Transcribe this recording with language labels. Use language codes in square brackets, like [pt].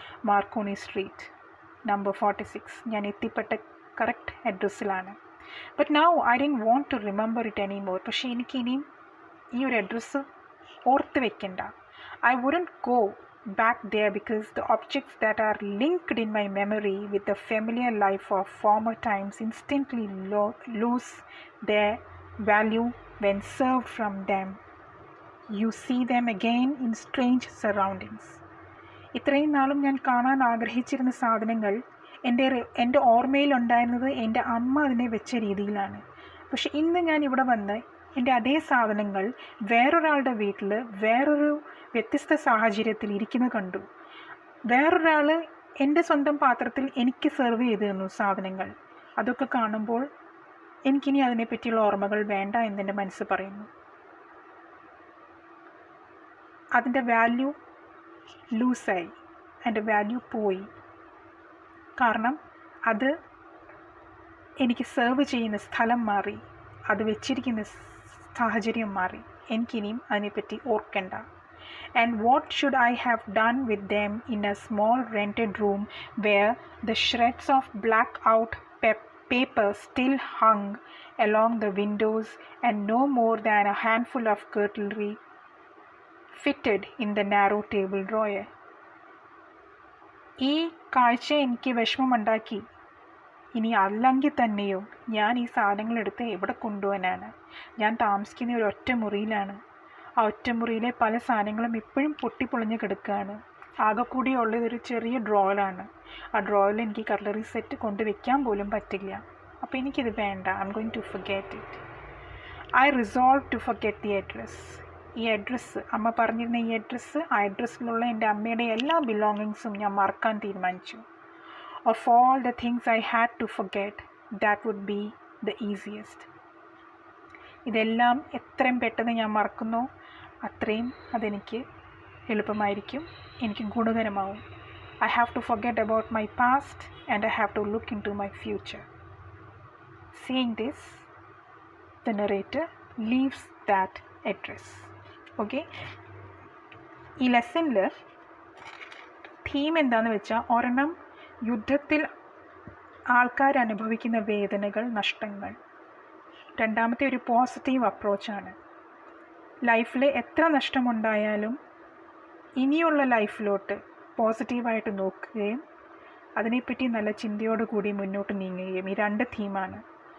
[ml] Marconi street, number 46. ഞാൻ എത്തിപ്പെട്ട correct അഡ്രസ്സിലാണ്. [en] But now I didn't want to remember it any more. [ml] പക്ഷേ എനിക്കിനിയും ഈ ഒരു അഡ്രസ്സ് ഓർത്ത് വെക്കണ്ട. [en] I wouldn't go back there because the objects that are linked in my memory with the familiar life of former times instantly lose their value when served from them. You see them again in strange surroundings. [ml] ഇത്രയും നാളും ഞാൻ കാണാൻ ആഗ്രഹിച്ചിരുന്ന സാധനങ്ങൾ എൻ്റെ ഓർമ്മയിലുണ്ടായിരുന്നത് എൻ്റെ അമ്മ അതിനെ വെച്ച രീതിയിലാണ്. പക്ഷെ ഇന്ന് ഞാൻ ഇവിടെ വന്ന് എൻ്റെ അതേ സാധനങ്ങൾ വേറൊരാളുടെ വീട്ടിൽ വേറൊരു വ്യത്യസ്ത സാഹചര്യത്തിൽ ഇരിക്കുന്നത് കണ്ടു. വേറൊരാൾ എൻ്റെ സ്വന്തം പാത്രത്തിൽ എനിക്ക് സെർവ് ചെയ്തു തന്നു സാധനങ്ങൾ. അതൊക്കെ കാണുമ്പോൾ എനിക്കിനി അതിനെപ്പറ്റിയുള്ള ഓർമ്മകൾ വേണ്ട എന്നെൻ്റെ മനസ്സ് പറയുന്നു. അതിൻ്റെ വാല്യൂ ലൂസായി, അതിൻ്റെ വാല്യൂ പോയി. കാരണം അത് എനിക്ക് സെർവ് ചെയ്യുന്ന സ്ഥലം മാറി, അത് വെച്ചിരിക്കുന്ന സാഹചര്യം മാറി. എനിക്കിനിയും അതിനെപ്പറ്റി ഓർക്കണ്ട. [en] And what should I have done with them in a small rented room where the shreds of black out paper still hung along the windows and no more than a handful of cutlery fitted in the narrow table drawer? [ml] ഈ കാഴ്ച എനിക്ക് വിഷമമുണ്ടാക്കി. ഇനി അല്ലെങ്കിൽ തന്നെയോ ഞാൻ ഈ സാധനങ്ങളെടുത്ത് എവിടെ കൊണ്ടുപോകാനാണ്? ഞാൻ താമസിക്കുന്ന ഒരു ഒറ്റ മുറിയിലാണ്. ആ ഒറ്റമുറിയിലെ പല സാധനങ്ങളും ഇപ്പോഴും പൊട്ടിപ്പൊളിഞ്ഞ് കിടക്കുകയാണ്. ആകെ കൂടി ഉള്ളതൊരു ചെറിയ ഡ്രോയിലാണ്. ആ ഡ്രോയിൽ എനിക്ക് കട്ട്ലറി സെറ്റ് കൊണ്ടുവയ്ക്കാൻ പോലും പറ്റില്ല. അപ്പോൾ എനിക്കിത് വേണ്ട. [en] I'm going to forget it. I resolve to forget the address. [ml] ഈ അഡ്രസ്സ്, അമ്മ പറഞ്ഞിരുന്ന ഈ അഡ്രസ്സ്, ആ അഡ്രസ്സിലുള്ള എൻ്റെ അമ്മയുടെ എല്ലാ ബിലോങ്ങിങ്സും ഞാൻ മറക്കാൻ തീരുമാനിച്ചു. [en] Of all the things I had to forget, that would be the easiest. [ml] ഇതെല്ലാം എത്രയും പെട്ടെന്ന് ഞാൻ മറക്കുന്നോ അത്രയും അതെനിക്ക് എളുപ്പമായിരിക്കും, എനിക്ക് ഗുണകരമാവും. [en] I have to forget about my past and I have to look into my future. Seeing this, the narrator leaves that address. Okay? [ml] ഈ ലെസണിൽ theme എന്താണെന്ന് വെച്ചാൽ, ഒരെണ്ണം യുദ്ധത്തിൽ ആൾക്കാർ അനുഭവിക്കുന്ന വേദനകൾ, നഷ്ടങ്ങൾ. രണ്ടാമത്തെ ഒരു പോസിറ്റീവ് അപ്രോച്ചാണ്. ലൈഫിൽ എത്ര നഷ്ടമുണ്ടായാലും ഇനിയുള്ള ലൈഫിലോട്ട് പോസിറ്റീവായിട്ട് നോക്കുകയും അതിനെപ്പറ്റി നല്ല ചിന്തയോടുകൂടി മുന്നോട്ട് നീങ്ങുകയും. ഈ രണ്ട് തീമാണ്.